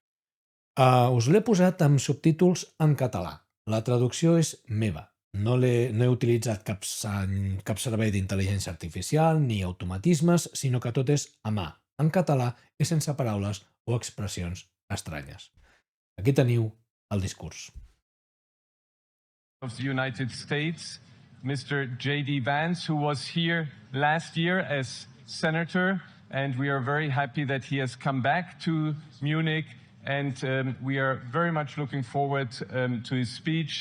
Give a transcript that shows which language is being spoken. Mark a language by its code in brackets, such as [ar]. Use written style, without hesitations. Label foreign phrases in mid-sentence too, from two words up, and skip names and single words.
[ca] Us l'he posat amb subtítols en català. La traducció és meva. No he utilitzat cap servei d'intel·ligència artificial ni automatismes, sinó que tot és a mà, en català i sense paraules o expressions estranyes. Aquí teniu el discurs. [en] Of the United States, Mr. J.D. Vance, who was here last year as senator, and we are very happy that he has come back to Munich, and we are very much looking forward to his speech.